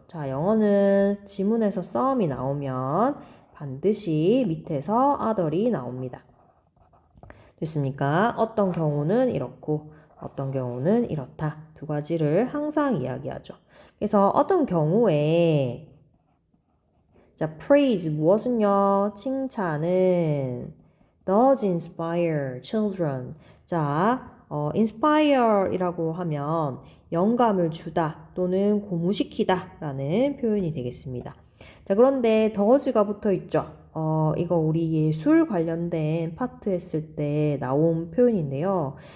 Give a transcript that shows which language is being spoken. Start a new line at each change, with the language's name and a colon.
Korean: 자, 영어는 지문에서 some이 나오면 반드시 밑에서 other이 나옵니다. 됐습니까? 어떤 경우는 이렇고 어떤 경우는 이렇다. 두 가지를 항상 이야기하죠. 그래서 어떤 경우에 자, praise 무엇은요? 칭찬은
English: does inspire children.
Korean: 자, inspire이라고 하면 영감을 주다 또는 고무시키다 라는 표현이 되겠습니다. 자, 그런데 does가 붙어 있죠. 이거 우리 예술 관련된 파트 했을 때 나온 표현인데요.